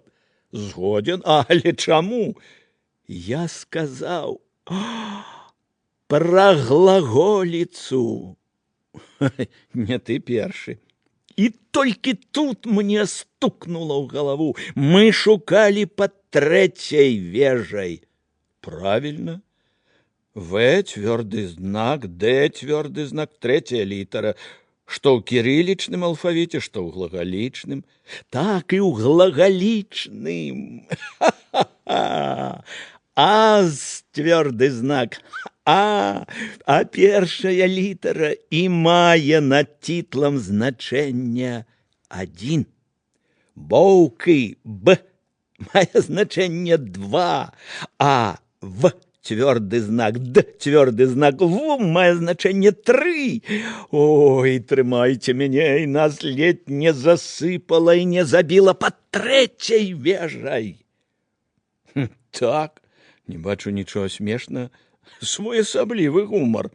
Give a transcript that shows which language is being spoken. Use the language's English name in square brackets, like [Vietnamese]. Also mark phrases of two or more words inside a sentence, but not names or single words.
[Belarusian] Згоден, але чаму? Я сказаў пра глаголіцу. Не ты першы. І толькі тут мне стукнула ў галаву. Мы шукалі пад трэцяй вежай. [Russian] Правильно. В твердый знак, Д твердый знак, третья літара. [Belarusian] Што ў кірылічным алфавіце, што ў глагалічным. Так і ў глагалічным. [Russian] А твердый знак. [Belarusian] А першая літара і мае над титлам значэнне 1. Боўкі Б мае значэнне 2. А В [Russian] твердый знак, [Belarusian] Д [Russian] твердый знак, [Belarusian] В мае значэнне 3. Ой, трымайце мяне, і нас ледь не засыпала і не забіла пад трэцяй вежай. Так, не бачу нічога смешнага. Своеасаблівы гумар.